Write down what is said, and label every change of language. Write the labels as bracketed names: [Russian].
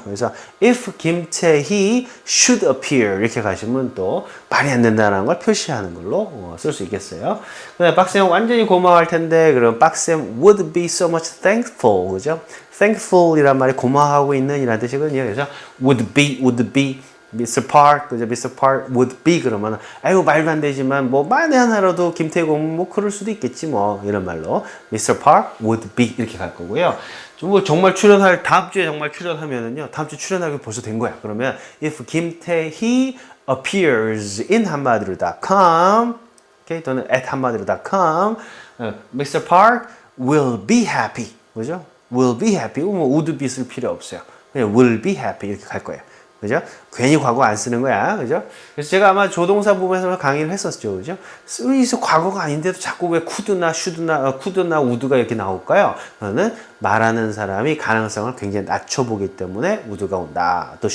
[Korean] 그래서 [English] if 김태희 should appear [Korean] 이렇게 가시면 또 말이 안 된다는 걸 표시하는 걸로 쓸 수 있겠어요. 근데 박쌤 완전히 고마워할 텐데 그럼 박쌤 [English] would be so much thankful. [Korean] 그죠? thankful 이란 말이 고마워하고 있는 이란 뜻이거든요. 그래서 [English] would be Mr. Park, [Korean] 그죠? [English] Mr. [Korean] Park would be 그러면 아이고 말도 안 되지만 만에 하나라도 김태희 오면 그럴 수도 있겠지 이런 말로 Mr. Park would be 이렇게 갈 거고요. 정말 다음 주에 정말 출연하면은요. 다음 주 출연하기 벌써 된 거야. 그러면 [English] if 김태희 appears in 한마디로.com okay, [Korean] 또는 [English] at 한마디로.com Mr. Park will be happy. [Korean] 그죠? [English] will be happy. would be [Korean] 쓸 필요 없어요. 그냥 [English] will be happy [Korean] 이렇게 갈 거예요. 그죠? 괜히 과거 안 쓰는 거야. 그죠? 그래서 제가 아마 조동사 부분에서 강의를 했었죠. 그죠? 여기서 과거가 아닌데도 자꾸 왜 could나, should나, could나, would가 이렇게 나올까요? 그거는 말하는 사람이 가능성을 굉장히 낮춰보기 때문에 would가 온다.